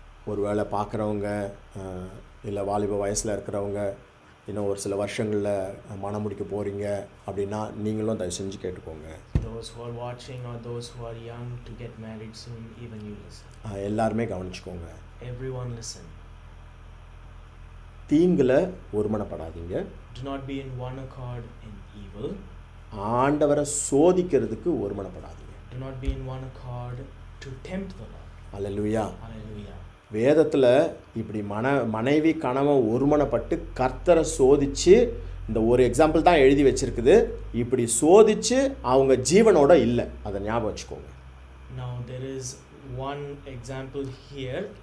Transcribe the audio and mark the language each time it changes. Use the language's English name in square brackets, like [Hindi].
[Tamil] ஒரு வேளை பார்க்குறவங்க இல்லை வாலிப வயசில் இருக்கிறவங்க இன்னும் ஒரு சில வருஷங்களில் மனம் முடிக்க போகிறீங்க அப்படின்னா நீங்களும் தயவு செஞ்சு கேட்டுக்கோங்க. [English] Those who are watching or those who are young to get married soon, even you listen. [Tamil] எல்லாருமே கவனிச்சுக்கோங்க. [English] Everyone listen. [Tamil] தீங்கில் ஒருமனப்படாதீங்க. [English] Do not be in one accord in evil. [Tamil] ஆண்டவரை சோதிக்கிறதுக்கு ஒருமனப்படாதீங்க. [English] Do not be in one accord to tempt the Lord. [Tamil] Hallelujah. [English] Hallelujah. [Tamil] வேதத்தில் இப்படி மனைவி கணவன் ஒருமனப்பட்டு கர்த்தரை சோதிச்சு, இந்த ஒரு எக்ஸாம்பிள் தான் எழுதி வச்சிருக்குது, இப்படி சோதிச்சு அவங்க ஜீவனோட இல்லை, அதை ஞாபகம் வச்சுக்கோங்க. [English] Now there is one example here.